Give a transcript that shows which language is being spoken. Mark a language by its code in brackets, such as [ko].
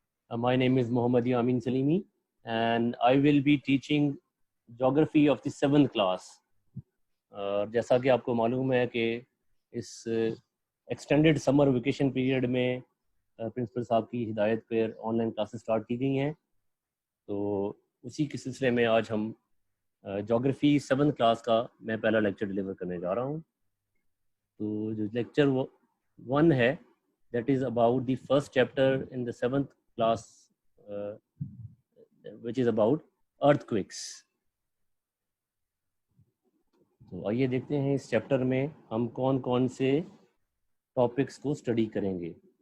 [en] My name is Muhammad Yamin Salimi and I will be teaching geography of the 7th class. [ur] جیسا کہ آپ کو معلوم ہے کہ اس ایکسٹینڈڈ سمر ویکیشن پیریڈ میں پرنسپل صاحب کی ہدایت پر آن لائن کلاسز سٹارٹ کی گئی ہیں، تو اسی کے سلسلے میں آج ہم جیوگرافی 7th کلاس کا میں پہلا لیکچر ڈلیور کرنے جا رہا ہوں. تو جو لیکچر 1 ہے [en] that is about the first chapter in the 7th class which is about earthquakes. [ur] تو آئیے دیکھتے ہیں اس چیپٹر میں ہم کون کون سے ٹاپکس کو اسٹڈی کریں گے.